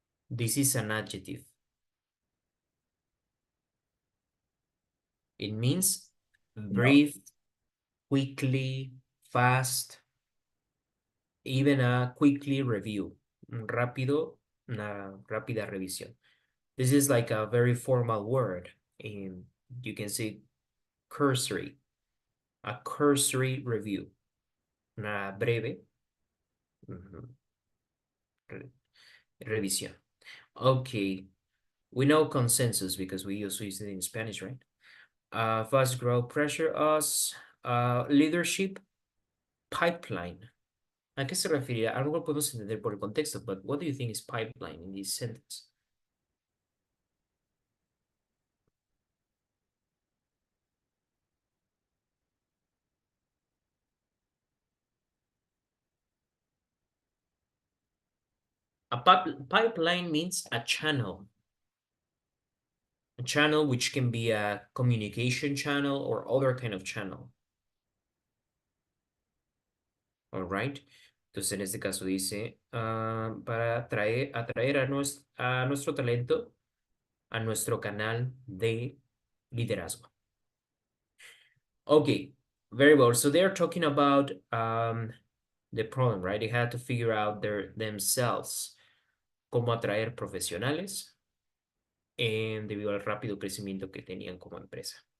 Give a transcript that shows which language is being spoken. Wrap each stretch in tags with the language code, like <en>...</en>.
<en>This is an adjective. It means brief, quickly, fast, even a quickly review.</en> <es>Rápido, una rápida revisión.</es> <en>This is like a very formal word. And you can say cursory. A cursory review.</en> <es>Una breve revisión. Okay.</es> <en>We know consensus because we also use it in Spanish, right? Fast growth, pressure us, leadership, pipeline.</en> <es>¿A qué se refiere? Algo lo podemos entender por el contexto,</es> <en>but what do you think is pipeline in this sentence? A pipeline means a channel. A channel which can be a communication channel or other kind of channel. All right.</en> <es>Entonces, en este caso dice, para atraer a nuestro talento a nuestro canal de liderazgo.</es> <en>Okay, very well. So they're talking about the problem, right? They had to figure out themselves</en> <es>cómo atraer profesionales debido al rápido crecimiento que tenían como empresa.</es>